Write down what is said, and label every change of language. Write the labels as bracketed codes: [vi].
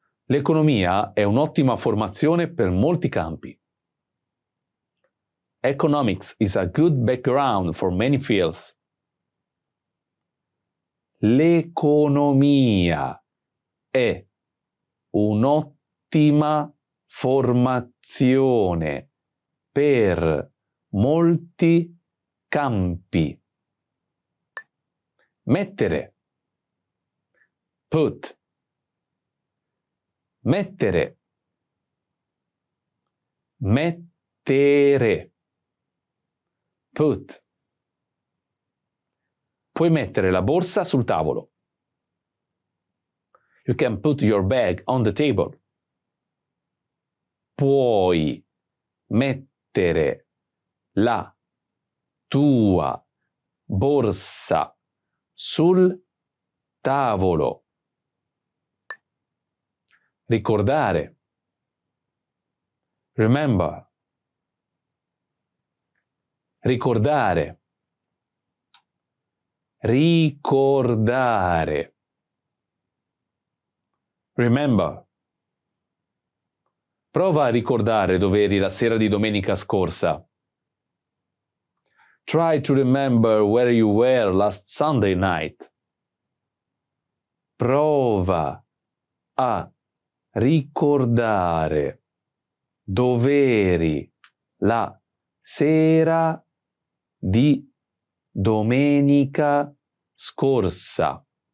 [it] L'economia è un'ottima formazione per molti campi. [en] Economics is a good background for many fields. [it] L'economia è un'ottima formazione per molti campi. Mettere. [en] Put. [it] Mettere. Mettere. [en] Put. [it] Puoi mettere la borsa sul tavolo. [en] You can put your bag on the table. [it] Puoi mettere la tua borsa sul tavolo. Ricordare. [en] Remember. [it] Ricordare. Ricordare. [en] Remember. [it] Prova a ricordare dove eri la sera di domenica scorsa. [en] Try to remember where you were last Sunday night. [it] Prova a ricordare dov'eri la sera di domenica scorsa.